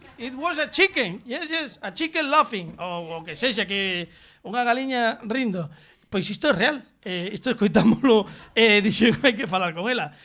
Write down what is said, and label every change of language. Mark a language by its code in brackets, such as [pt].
[en] It was a chicken, yes, a chicken laughing. [gl] O que sexa, que unha galiña rindo. Pois isto é real, isto escoitámoslo, dixen hai que falar con ela.